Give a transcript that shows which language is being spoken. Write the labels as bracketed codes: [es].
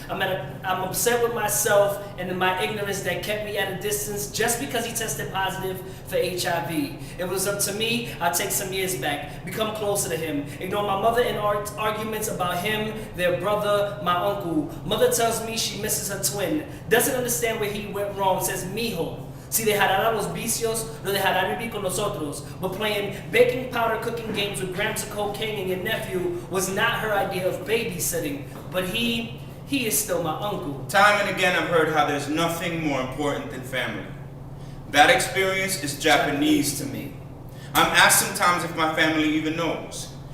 [en] I'm upset with myself and in my ignorance that kept me at a distance just because he tested positive for HIV. If it was up to me, I'd take some years back, become closer to him, ignore my mother and arguments about him, their brother, my uncle. Mother tells me she misses her twin, doesn't understand where he went wrong, says mijo. [es] Si dejarán los vicios, lo dejarán vivir con nosotros. [en] But playing baking powder cooking games with grams of cocaine and your nephew was not her idea of babysitting. But he is still my uncle. Time and again I've heard how there's nothing more important than family. That experience is Japanese to me. I'm asked sometimes if my family even knows.